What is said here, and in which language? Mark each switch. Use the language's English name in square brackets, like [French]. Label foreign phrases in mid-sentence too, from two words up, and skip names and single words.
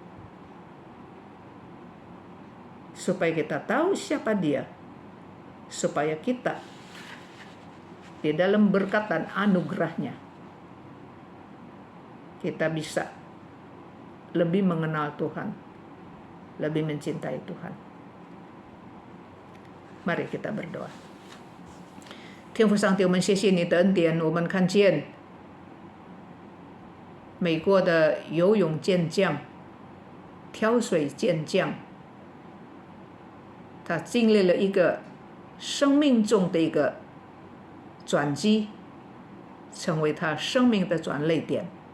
[Indonesian] Supaya kita tahu siapa Dia, supaya kita di dalam berkat dan anugerah-Nya kita bisa lebih mengenal Tuhan, lebih mencintai Tuhan. Mari kita berdoa. [Chinese] 天父上帝，我们谢谢你的恩典，我们看见美国的游泳健将、跳水健将，他经历了一个生命中的一个转机，成为他生命的转捩点。